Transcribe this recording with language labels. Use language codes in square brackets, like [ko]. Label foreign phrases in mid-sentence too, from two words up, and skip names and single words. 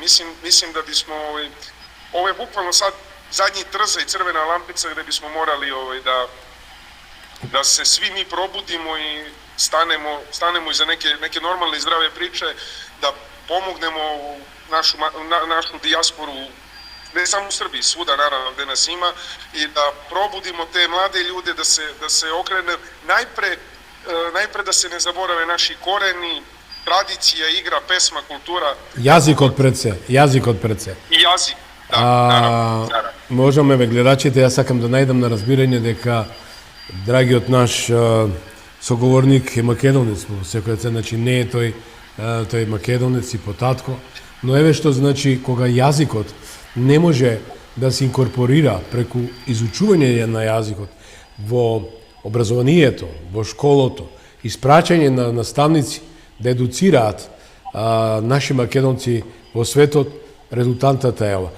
[sr] Mislim da bismo, ovo je bukvalno sad zadnji trza i crvena lampica gde bismo morali da se svi mi probudimo станемо iza neke normalne i zdrave priče, da pomognemo našu dijasporu, ne samo u Srbiji, svuda naravno gde nas ima, i da probudimo te mlade ljude da se okrene najpre da se ne zaborave naši koreni, tradicija, igra, pesma, kultura. [mk] Јазик од пред се. [sr] I jazik, da, naravno. [mk] Можеме ве гледачите, јас сакам да најдам на разбирање дека драгиот наш соговорник е македонец во секоја цена, значи не е тој македонец и потатко, но еве што значи кога јазикот не може да се инкорпорира преку изучување на јазикот во образованието, во школото, испраќање на наставници да едуцираат наши македонци во светот, резултантата е ова.